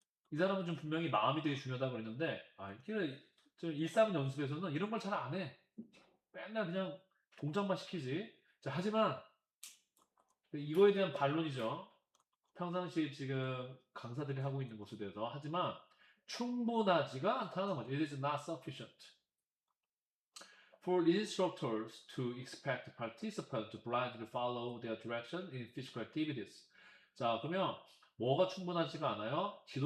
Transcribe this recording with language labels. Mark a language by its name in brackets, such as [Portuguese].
[Korean] 이 사람은 좀 분명히 마음이 되게 중요하다고 그랬는데, 이게 일상 연습에서는 이런 걸 잘 안 해. 맨날 그냥 동작만 시키지. 자, 하지만 이거에 대한 반론이죠. 평상시에 지금 강사들이 하고 있는 것에 대해서. 하지만 충분하지가 않다는 거죠. [English] It is not sufficient. For instructors to expect participants to blindly follow their direction in physical activities. [Korean] 자, 그러면 뭐가 충분하지가 않아요?